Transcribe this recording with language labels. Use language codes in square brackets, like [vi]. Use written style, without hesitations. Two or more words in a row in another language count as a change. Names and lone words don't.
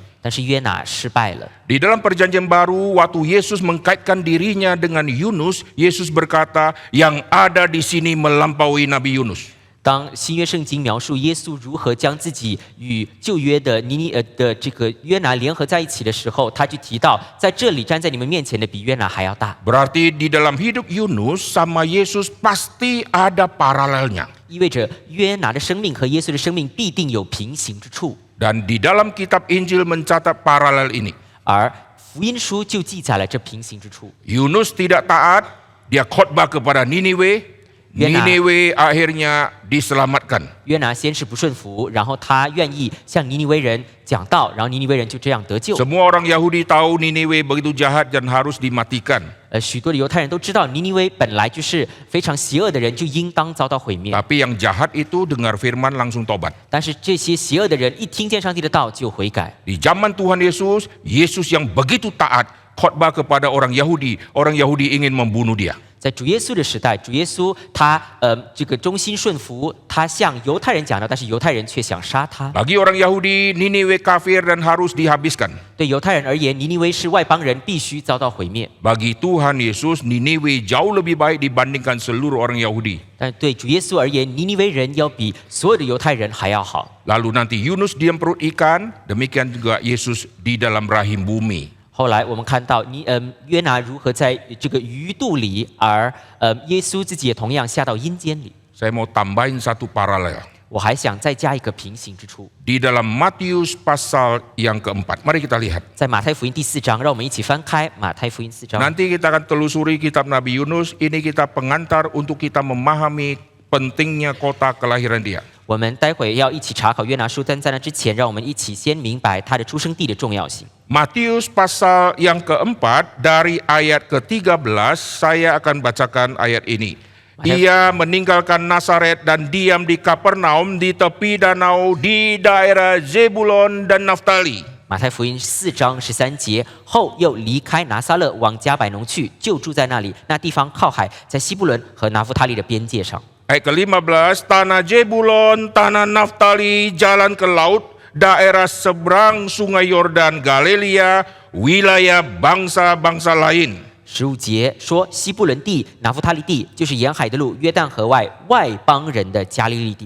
[zh] 但是约拿失败了。 [id] Di dalam perjanjian baru, waktu Yesus mengkaitkan dirinya dengan Yunus, Yesus berkata, yang ada di sini melampaui Nabi Yunus. [zh] 当新约圣经描述耶稣如何将自己与旧约的的这个约拿联合在一起的时候，他就提到，在这里站在你们面前的比约拿还要大。 [id] Berarti di dalam hidup Yunus sama Yesus pasti ada paralelnya. [zh] 意味着约拿的生命和耶稣的生命必定有平行之处， [id] Dan di dalam kitab Injil mencatat paralel ini. [zh] 而福音书就记载了这平行之处。 [id] Yunus tidak taat, dia khotbah kepada Niniwe. Niniwe akhirnya diselamatkan. [zh] 约拿先是不顺服，然后他愿意向尼尼微人讲道，然后尼尼微人就这样得救。 [id] Semua orang Yahudi tahu Niniwe begitu jahat dan harus dimatikan. [zh] 许多的犹太人都知道尼尼微本来就是非常邪恶的人，就应当遭到毁灭。 [id] Tapi yang jahat itu dengar firman langsung tobat. [zh] 但是这些邪恶的人一听见上帝的道就悔改。 [id] Di zaman Tuhan Yesus, Yesus yang begitu taat khotbah kepada orang Yahudi ingin membunuh dia. [zh] 在主耶稣的时代，主耶稣他这个忠心顺服，他向犹太人讲道，但是犹太人却想杀他。 [id] Bagi orang Yahudi, Niniwe kafir dan harus dihabiskan. [zh] 对犹太人而言，尼尼微是外邦人，必须遭到毁灭。 [id] Bagi Tuhan Yesus, Niniwe jauh lebih baik dibandingkan seluruh orang Yahudi. [zh] 但对主耶稣而言，尼尼微人要比所有的犹太人还要好。 [id] Lalu nanti Yunus diam perut ikan, demikian juga Yesus di dalam rahim bumi. [zh] 后来我们看到约拿如何在这个鱼肚里，而耶稣自己也同样下到阴间里。 [id] Saya mau tambahin satu paralel. [zh] 我还想再加一个平行之处， [id] Di dalam Matius pasal yang keempat. Mari kita lihat. [zh] 在马太福音第4章，让我们一起翻开马太福音4章。 [id] Nanti kita akan telusuri kitab Nabi Yunus. Ini kita pengantar untuk kita memahami pentingnya kota kelahiran dia. [zh] 我们待会要一起查考约拿书，但在那之前，让我们一起先明白他的出生地的重要性。 [id] Matius pasal yang keempat dari ayat ke-13 saya akan bacakan ayat ini. Dia meninggalkan Nazaret dan diam di Kapernaum di tepi danau di daerah Zebulon dan Naftali. [zh] 马太福音4章13节，后又离开拿撒勒往加百农去，就住在那里。那地方靠海，在西布伦和拿弗他利的边界上。 [id] Ayat ke-15, tanah Zebulon, tanah Naftali, jalan ke laut, daerah seberang sungai Yordan, Galilea, wilayah bangsa-bangsa lain. [zh] 15 节说，西布伦地、拿弗他利地，就是沿海的路，约旦河外外邦人的加利利地。